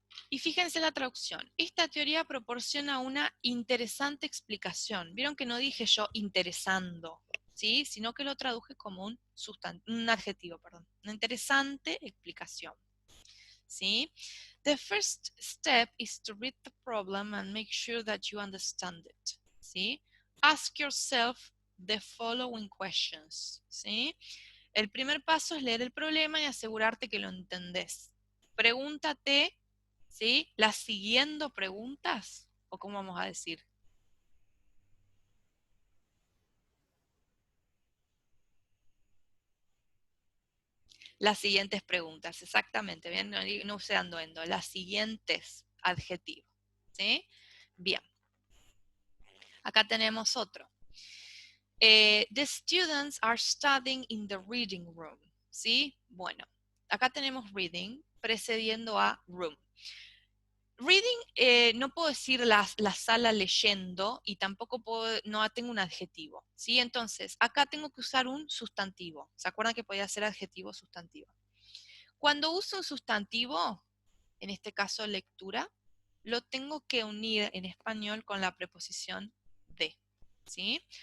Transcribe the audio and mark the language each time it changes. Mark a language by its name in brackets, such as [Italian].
[Spanish] Y fíjense la traducción. Esta teoría proporciona una interesante explicación. Vieron que no dije yo interesando, ¿sí? Sino que lo traduje como un adjetivo, perdón. Una interesante explicación, ¿sí? [English] The first step is to read the problem and make sure that you understand it, [Spanish] ¿sí? [English] Ask yourself the following questions, [Spanish] ¿sí? El primer paso es leer el problema y asegurarte que lo entendés. Pregúntate, ¿sí?, las siguiendo preguntas, o cómo vamos a decir. Las siguientes preguntas, exactamente, bien, no usé ando, las siguientes adjetivos, ¿sí? Bien, acá tenemos otro. [English] The students are studying in the reading room, [Spanish] ¿sí? Bueno, acá tenemos reading precediendo a room. Reading, no puedo decir la sala leyendo y tampoco no tengo un adjetivo, ¿sí? Entonces, acá tengo que usar un sustantivo. ¿Se acuerdan que podía ser adjetivo sustantivo? Cuando uso un sustantivo, en este caso lectura, lo tengo que unir en español con la preposición de, ¿sí?